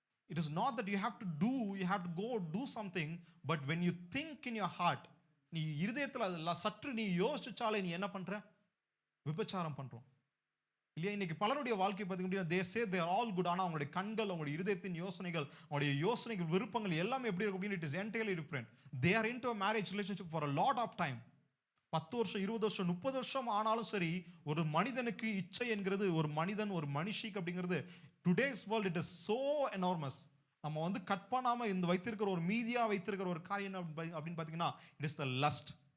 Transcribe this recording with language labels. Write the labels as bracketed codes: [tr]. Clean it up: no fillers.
[en] it is not that you have to do, you have to go do something, but when you think in your heart, [ta] நீ இருதயத்தில் சற்று நீ யோசிச்சாலே நீ என்ன பண்ற? விபச்சாரம் பண்றோம் இல்லையா? இன்னைக்கு பலருடைய வாழ்க்கை பார்த்தீங்கன்னா, [en] they say they are all good, [ta] ஆனால் அவங்களுடைய கண்கள், அவங்களுடைய இருதயத்தின் யோசனைகள், அவங்களுடைய யோசனைகள், விருப்பங்கள் எல்லாமே எப்படி இருக்கும் அப்படின்னு, [en] it is entirely different. They are into a marriage relationship for a lot of time. [ta] 10 வருஷம் 20 வருஷம் 30 வருஷம் ஆனாலும் சரி, ஒரு மனிதனுக்கு இச்சை என்கிறது, ஒரு மனிதன் ஒரு மனுஷிக்கு அப்படிங்கிறது, [en] Today's world it is so enormous. [ta] நம்ம வந்து கட் பண்ணாம இந்த வைத்திருக்கிற ஒரு மீதியா வைத்திருக்கிற ஒரு காரியம் அப்படின்னு பார்த்தீங்கன்னா, [en] It is the lust.